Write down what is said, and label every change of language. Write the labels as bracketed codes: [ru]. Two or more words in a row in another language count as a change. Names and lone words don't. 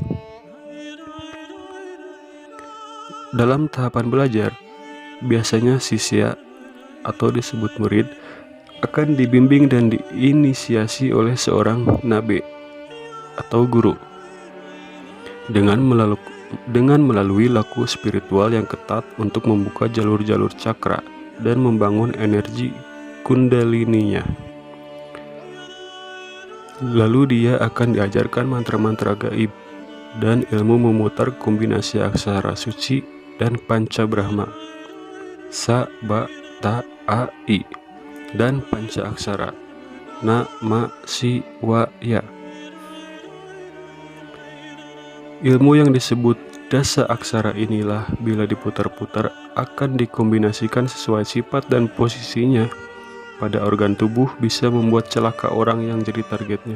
[id] Dalam tahapan belajar, biasanya sisya atau disebut murid akan dibimbing dan diinisiasi oleh seorang nabe atau guru dengan melalui laku spiritual yang ketat untuk membuka jalur-jalur cakra dan membangun energi kundalininya. Lalu dia akan diajarkan mantra-mantra gaib dan ilmu memutar kombinasi aksara suci dan panca brahma, sa, ba, ta, a, i, dan panca aksara na, ma, si, wa, ya. Ilmu yang disebut dasa aksara inilah bila diputar-putar akan dikombinasikan sesuai sifat dan posisinya pada organ tubuh bisa membuat celaka orang yang jadi targetnya.